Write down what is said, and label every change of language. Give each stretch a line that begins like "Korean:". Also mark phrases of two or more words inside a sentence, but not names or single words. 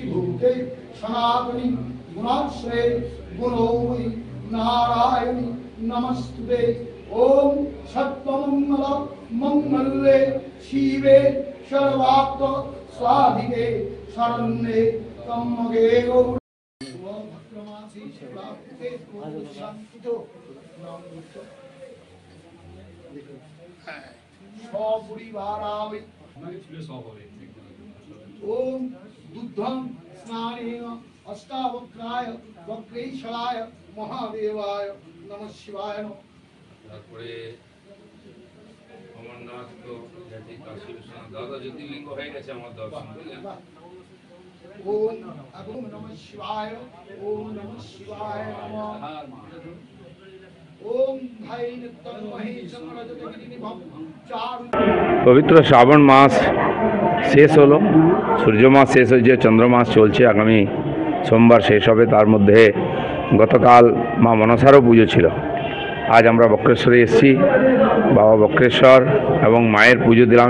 Sanskrit: भूते सनातनी गुणाश्रय गुणोमयी नारायणी नमस्ते ओम सत्वमंगल मंगले शिवे सर्वात्म स्वाधिके शरण्ये त्र्यंबके गौरी ओम भद्रमासी शिवाते शांतितो नाम दुष्ट सपरिवारावि ओम दुग्धं स्नानेन अष्टावक्राय वक्रेश्वराय महादेवाय नमः शिवाय।
Bangla: তারপরে অমরনাথ তো জাতি কাশী বিশ্বনাথ দাদা জ্যোতির্লিঙ্গ হয়ে গেছে আমার দর্শন বুঝলেন।
Sanskrit: ओम ओम नमः शिवाय ओम नमः शिवाय नमः ओम भाई नित्यं महेशमरजतगिरिनिभं चारु।
Bangla: পবিত্র শ্রাবণ মাস শেষ হলো, সূর্য মাস শেষ হয়েছে, চন্দ্র মাস চলছে, আগামী সোমবার শেষ হবে। তার মধ্যে গতকাল মা মনসারও পুজো ছিল। আজ আমরা বক্রেশ্বরে এসেছি, বাবা বক্রেশ্বর এবং মায়ের পুজো দিলাম।